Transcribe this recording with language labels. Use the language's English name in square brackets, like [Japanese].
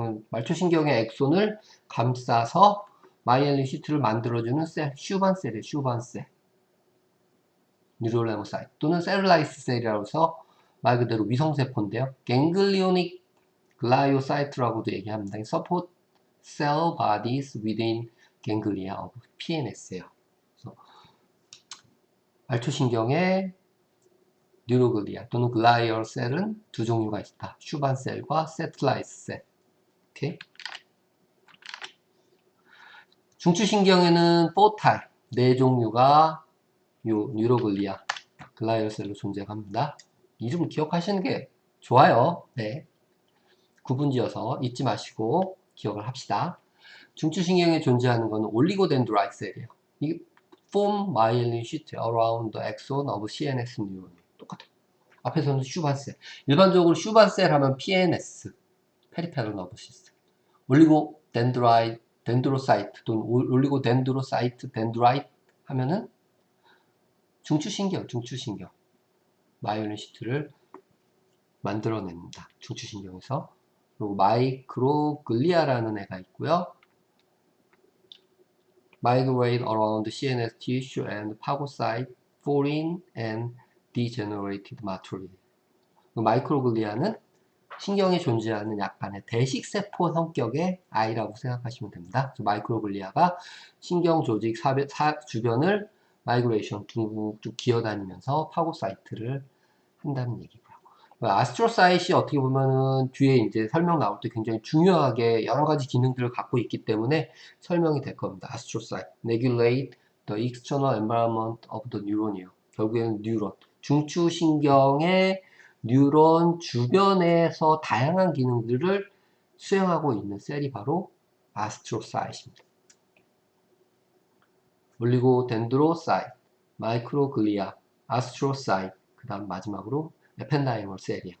[Korean] 말초신경의 엑손을 감싸서 마이엘린 시트를 만들어주는 셀, 슈반셀이에요. 슈반셀. 뉴럴레모사이트 또는 셀룰라이스 셀이라고 해서 말 그대로 위성세포인데요. 갱글리오닉 글라이오사이트라고도 얘기합니다. [English] Support cell bodies within ganglia of PNS [Korean] 예요. 그래서 말초신경의 뉴로글리아 또는 글라이얼 셀은 두 종류가 있다. 슈반셀과 세틀라이스 셀. 오케이. 중추신경에는 4타입, 네 종류가 요 뉴로글리아, 글라이얼 셀로 존재합니다. 이름 기억하시는 게 좋아요. 네. 구분지어서 잊지 마시고 기억을 합시다. 중추신경에 존재하는 것은 올리고덴드라이트 셀이에요. 이게 [English] form myelin sheet around the axon of CNS neuron. [Korean] 똑같아. 앞에서는 슈반셀. 일반적으로 슈반셀 하면 PNS, 페리페럴 너브 시스템. 올리고덴드로사이트 또는 올리고덴드로사이트 덴드라이트 하면은 중추신경 마이올린 시트를 만들어냅니다. 중추신경에서. 그리고 마이크로글리아라는 애가 있고요. [English] Migrate around CNS tissue and phagocyte foreign and degenerated material. [Korean] 마이크로글리아는 신경에 존재하는 약간의 대식세포 성격의 아이라고 생각하시면 됩니다. 마이크로글리아가 신경 조직 주변을 마이그레이션 쭉 기어다니면서 파고사이트를 한다는 얘기고요. 아스트로사이트이 어떻게 보면은 뒤에 이제 설명 나올 때 굉장히 중요하게 여러 가지 기능들을 갖고 있기 때문에 설명이 될 겁니다. [English] 아스트로사이트, regulate the external environment of the neuron [Korean] 이에요. 결국에는 뉴런, 중추신경의 뉴런 주변에서 다양한 기능들을 수행하고 있는 셀이 바로 아스트로사이트입니다. 올리고덴드로사이트, 마이크로글리아, 아스트로사이트, 그 다음 마지막으로 에펜다이멀 셀이에요.